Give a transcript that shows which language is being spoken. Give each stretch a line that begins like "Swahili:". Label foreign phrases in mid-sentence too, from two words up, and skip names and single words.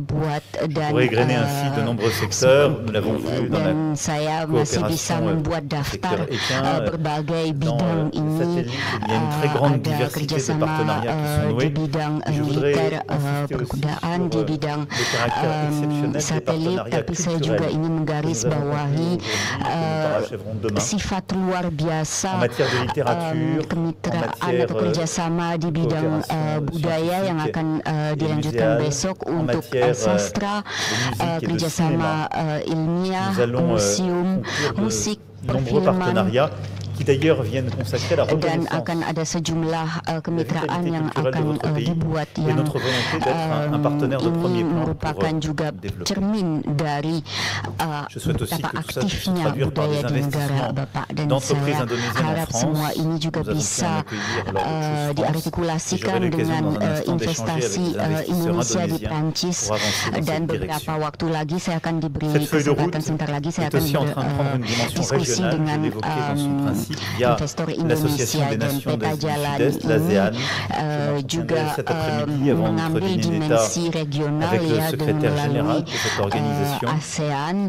French: Pour égrener ainsi de nombreux secteurs, nous l'avons vu dans la coopération secteur équin, dans le satellite, il y a une très grande diversité de partenariats qui sont noués. Et je voudrais insister aussi sur le caractère exceptionnel des partenariats culturels que nous parachèverons demain en matière de littérature, en matière de
Indonesian: budaya yang akan dilanjutkan besok untuk sastra, kerjasama ilmiah, museum, musik, perfilman,
French: qui d'ailleurs viennent consacrer la reconnaissance
Indonesian: dan akan ada sejumlah kemitraan yang akan dibuat yang merupakan juga cermin dari betapa aktifnya budaya di negara Bapak, dan saya harap semua ini juga bisa diartikulasikan dengan investasi Indonesia di Prancis, dan beberapa waktu lagi saya akan diberi kesempatan, sebentar lagi saya akan berdiskusi dengan investor Indonesia, dan peta jalan ini juga mengambil dimensi regional ya melalui ASEAN.